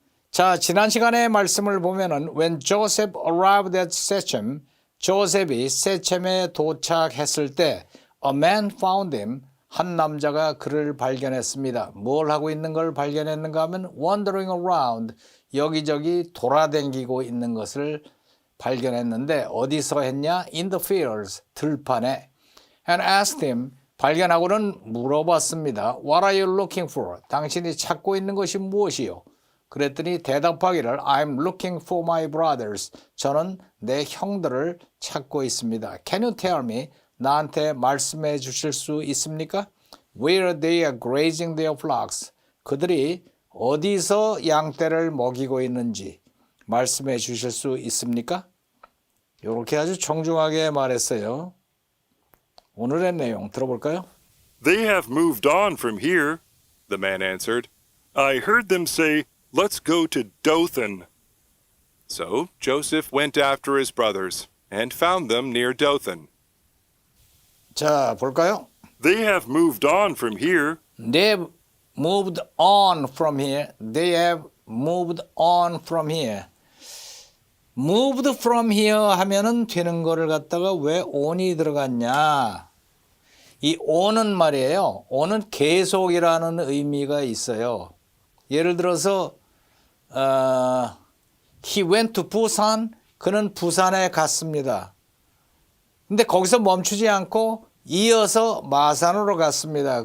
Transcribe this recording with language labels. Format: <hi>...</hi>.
<ko>자, 지난 시간의 말씀을 보면은</ko> <en>when Joseph arrived at Shechem,</en> <ko>조셉이 세첵에 도착했을 때</ko> <en>a man found him,</en> <ko>한 남자가 그를 발견했습니다. 뭘 하고 있는 걸 발견했는가 하면</ko> <en>wandering around,</en> <ko>여기저기 돌아다니고 있는 것을 발견했는데 어디서 했냐?</ko> <en>in the fields,</en> <ko>들판에.</ko> <en>and asked him,</en> <ko>발견하고는 물어봤습니다.</ko> <en>what are you looking for?</en> <ko>당신이 찾고 있는 것이 무엇이요? 그랬더니 대답하기를</ko> <en>I'm looking for my brothers.</en> <ko>저는 내 형들을 찾고 있습니다.</ko> <en>Can you tell me?</en> <ko>나한테 말씀해 주실 수 있습니까?</ko> <en>Where they are grazing their flocks.</en> <ko>그들이 어디서 양떼를 먹이고 있는지 말씀해 주실 수 있습니까? 이렇게 아주 정중하게 말했어요. 오늘의 내용 들어볼까요?</ko> <en>They have moved on from here, the man answered. I heard them say, let's go to Dothan. So Joseph went after his brothers and found them near Dothan.</en> <ko>자, 볼까요?</ko> <en>They have moved on from here. They've moved on from here. They have moved on from here. moved from here</en> <ko>하면은 되는 거를 갖다가 왜 on이 들어갔냐? 이 on은 말이에요. on은 계속이라는 의미가 있어요. 예를 들어서</ko> <en>he went to Busan.</en> <ko>그는 부산에 갔습니다. 근데 거기서 멈추지 않고 이어서 마산으로 갔습니다.</ko>